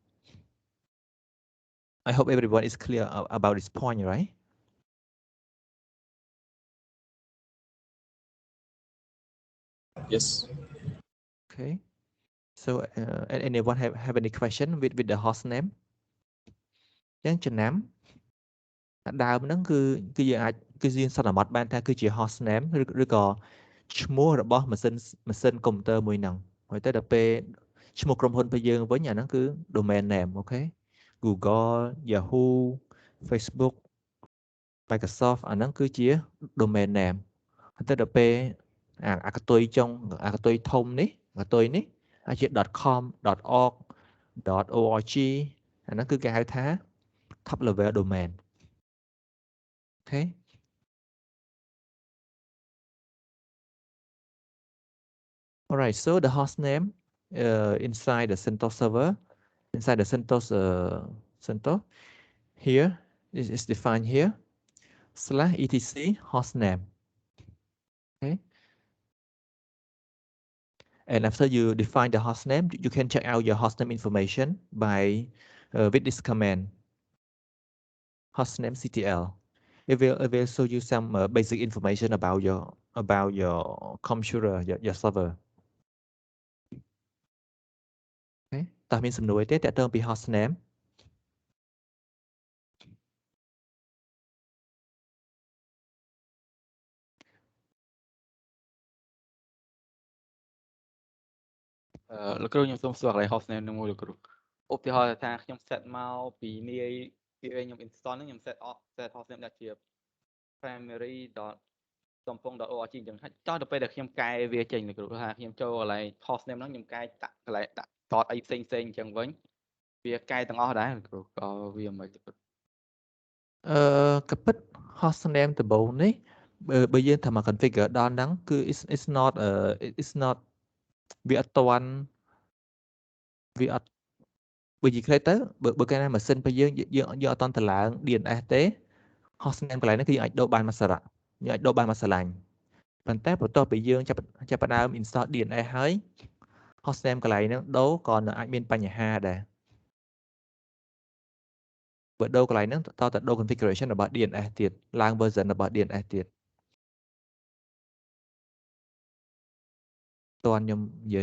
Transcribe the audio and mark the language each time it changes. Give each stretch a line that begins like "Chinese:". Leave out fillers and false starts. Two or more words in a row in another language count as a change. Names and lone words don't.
English: I hope everyone is clear about this point, right? Yes. Okay. So anyone have any question with the host name?
Khmer: ចឹងចំណាំដើមហ្នឹងគឺយើងអាចគឺយើងសន្មត់បានថាគឺជា
English: host name
Khmer: ឬក៏ ឈ្មោះរបស់ម៉ាស៊ីនកុំព្យូទ័រមួយហ្នឹងហើយទៅដល់ពេលឈ្មោះក្រុមហ៊ុនរបស់យើងវិញអាហ្នឹងគឺ
English: domain name
Khmer: អូខេ Google Yahoo Facebook Microsoft អាហ្នឹងគឺជា
English: domain name
Khmer: ហើយទៅដល់ពេលអាកតុយចុងអាកតុយធំនេះកតុយនេះអាចជា .com .org .org អាហ្នឹងគឺគេហៅថា
English: top level domain. Okay. All right. So the host name inside the CentOS server, inside the CentOS CentOS here is defined here /etc host name. Okay. And after you define the host name, you can check out your host name information by with this command hostname ctl. It will show you some basic information about your computer, your server. Okay.
Khmer: តើមានសំណួរទេតើតើពី
English: host name?
Khmer: លោកគ្រូខ្ញុំសូមសួរកន្លែង
English: host name
Khmer: នឹងមួយលោកគ្រូឧទាហរណ៍ថាខ្ញុំ set មកពីនាយពីខ្ញុំ install ហ្នឹងខ្ញុំ
English: set host name
Khmer: ដែលជា primary.sompong.org អញ្ចឹងហើយចោះទៅពេលដែលខ្ញុំកែវាចេញលោកគ្រូថាខ្ញុំចូលកន្លែង host name ហ្នឹងខ្ញុំកែដាក់កន្លែងដាក់តតអីផ្សេងអញ្ចឹងវិញវាកែទាំងអស់ដែរលោកគ្រូក៏វាមិនលោកគ្រូ ក៏ពិត
English: host name
Khmer: ដំបូងនេះបើយើងថាមក configure ដល់ហ្នឹងគឺ
English: it's not
Khmer: វាអត់តាន់វាអត់ បើនិយាយខ្លីទៅបើកាលណាម៉ាស៊ីនរបស់យើងអត់តាន់តម្លើង DNS ទេ
English: host name
Khmer: កន្លែងហ្នឹងគឺយើងអាចដូរបានមួយសារៈយើងអាចដូរបានមួយស្រឡាញ់ប៉ុន្តែបន្ទាប់ពីយើងចាប់ផ្ដើម install DNS ហើយ
English: host name
Khmer: កន្លែងហ្នឹងដូរក៏នៅអាចមានបញ្ហាដែរបើដូរកន្លែងហ្នឹងតើដូរ configuration របស់ DNS ទៀតឡើង version របស់ DNS ទៀតតើខ្ញុំនិយាយ